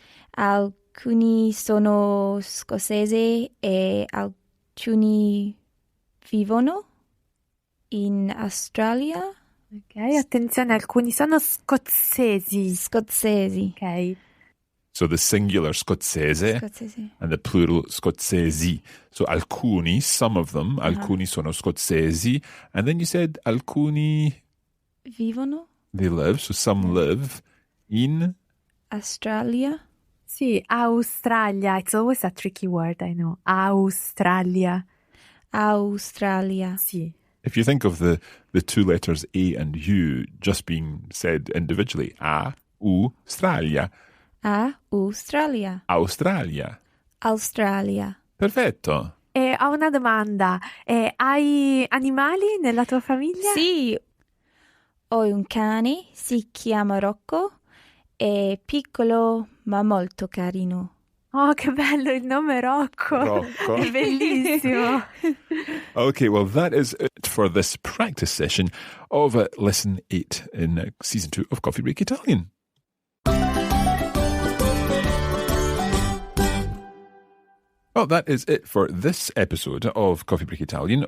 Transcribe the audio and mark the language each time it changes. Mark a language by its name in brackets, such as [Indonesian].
[Italian] Alcuni sono scozzesi e alcuni vivono in Australia. Ok, attenzione, alcuni sono scozzesi. Scozzesi. Ok. [English] So the singular scozzese [Italian] Scozzesi. [English] and the plural scozzesi. So alcuni, some of them, [Italian] alcuni sono scozzesi. [English] And then you said alcuni, [Italian] Vivono [English] they live, so some live in... [Italian] Australia. Sì, Australia. [English] It's always a tricky word, I know. [Italian] Australia. Australia. Sì. [English] If you think of the two letters A and U just being said individually, Australia. [Italian] Australia. Australia. Australia. Perfetto. E ho una domanda. Hai animali nella tua famiglia? Sì, ho un cane, si chiama Rocco, è piccolo ma molto carino. Oh, che bello il nome Rocco. Rocco. È bellissimo. [English] Okay, well, that is it for this practice session of Lesson 8 in Season 2 of Coffee Break Italian. Well, that is it for this episode of Coffee Break Italian.